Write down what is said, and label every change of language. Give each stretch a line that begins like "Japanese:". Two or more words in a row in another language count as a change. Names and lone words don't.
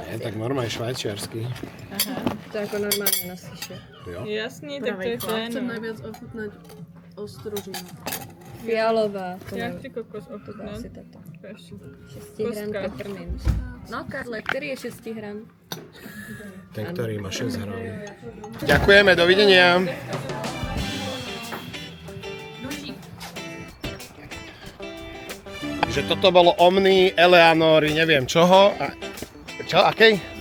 Slovak: Je tak normálne švajčiarsky.
Czech: To jako normálně na suše. Jo? Jasný, tak to je fajn.
Slovak: Chcem najviac ochutnať ostružinu. Fialová. To
Czech: Já ne- chci kokos to ochutnat. asi tato. 6 gram Koska. peppermint. No Karle, který je 6 gram?
Slovak: Ten, ktorý má 6 hram. Ďakujeme, dovidenia. Že toto bolo Omni, Eleanory, neviem čoho. Čo, akej?